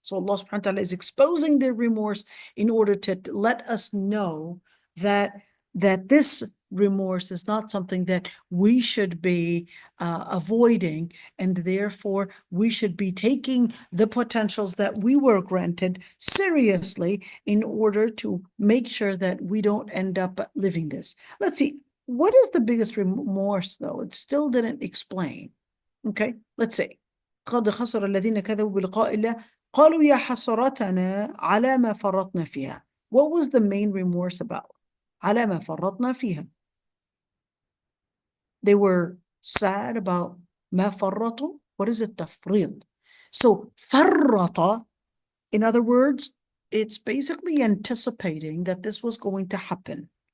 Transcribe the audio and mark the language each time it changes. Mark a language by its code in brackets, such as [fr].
[en] So Allah subhanahu wa ta'ala is exposing their remorse in order to let us know that this remorse is not something that we should be avoiding, and therefore we should be taking the potentials that we were granted seriously in order to make sure that we don't end up living this. Let's see, what is the biggest remorse though? It still didn't explain. Okay, let's see. [ar] قد خسر الذين كذبوا بلقاء الله قالوا يا حسرتنا على ما فرطنا فيها. [en] What was the main remorse about? [ar] على ما فرطنا فيها. [en] They were sad about [ar] ما فرطوا. [en] What is it? تفريط. So فرط, in other words, it's basically anticipating that this was going to happen.